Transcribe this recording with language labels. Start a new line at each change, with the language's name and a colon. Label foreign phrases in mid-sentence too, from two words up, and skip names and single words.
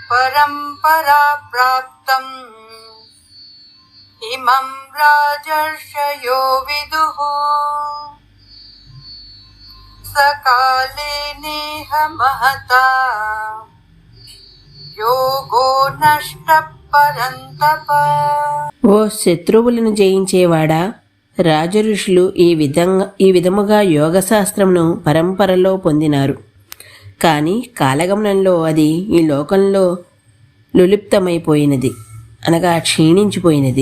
Sanskrit: परंपरा प्राप्तम् इमं राजर्षयो विदुः सकाले नेह महता योगो नष्ट परन्तप।
Telugu: ఓ శత్రువులను జయించేవాడా, రాజఋషులు ఈ విధముగా యోగశాస్త్రమును పరంపరలో పొందినారు. కానీ కాలగమనంలో అది ఈ లోకంలో లులిప్తమైపోయినది, అనగా క్షీణించిపోయినది.